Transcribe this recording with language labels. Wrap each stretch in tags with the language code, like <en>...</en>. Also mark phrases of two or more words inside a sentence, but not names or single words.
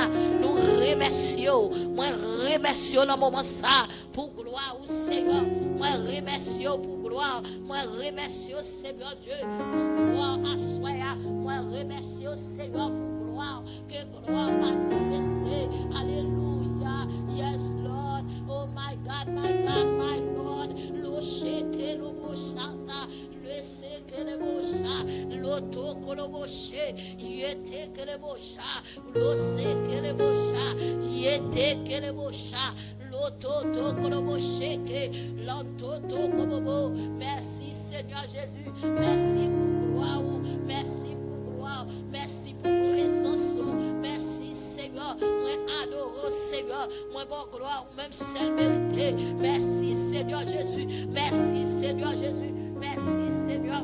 <fr>Nous remercions, moi remercions dans le moment ça pour gloire au Seigneur. Moi remercions pour gloire, moi remercions Seigneur Dieu pour gloire à soi. Moi remercions Seigneur pour gloire, que gloire manifestée. Alléluia.</fr> <en>Yes Lord. Oh my God, my God, my Lord. Lo sheke lo boshata, le seke le bosha, lo toko lo boshe, yete ke le bosha, lo seke le bosha, yete ke le bosha.</en> <fr>Merci Seigneur Jésus, merci pour gloire, merci pour gloire, merci pour présence, merci Seigneur, moi adore Seigneur, moi bon gloire, même seul mérité, merci Seigneur Jésus, merci Seigneur Jésus, merci Seigneur.</fr>